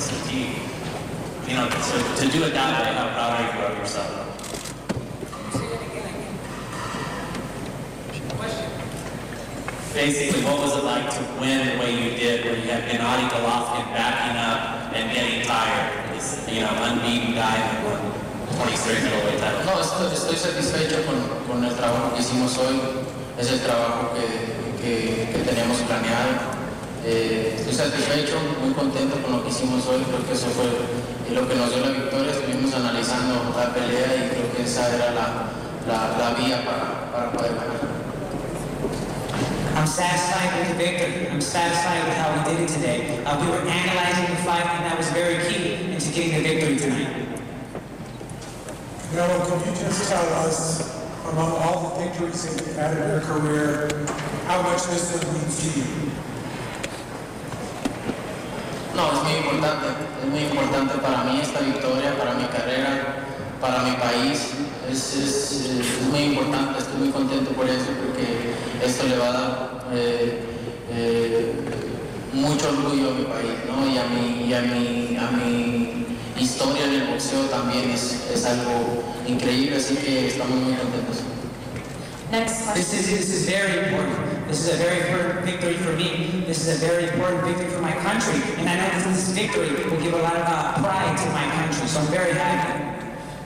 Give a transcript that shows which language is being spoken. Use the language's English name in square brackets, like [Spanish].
[English] So, you know, so to do it that way, how proud are you of yourself? Basically, what was it like to win the way you did, where you had Gennady Golovkin backing up and getting tired? This, you know, unbeaten guy that won. [Spanish] No, estoy satisfecho con el trabajo que hicimos hoy. Es el trabajo que teníamos planeado. Estoy satisfecho, muy contento con lo que hicimos hoy. Creo que eso fue lo que nos dio la victoria. Estuvimos analizando la pelea y creo que esa era la vía para poder ganar. [English] I'm satisfied with the victory. I'm satisfied with how we did it today. We were analyzing the fight and that was very key into getting the victory tonight. Now, could you just tell us, among all the victories that you've had in your career, how much this has meant to you? [Spanish] No, es muy importante. Es muy importante para mí esta victoria, para mi carrera, para mi país. Es muy importante. Estoy muy contento por eso, porque esto le va a dar mucho orgullo a mi país, ¿no? Y a mi historia en el boxeo también es algo increíble, así que estamos muy contentos. [English] Next question. This is very important. This is a very important victory for me. This is a very important victory for my country. And I know this victory will give a lot of pride to my country, so I'm very happy.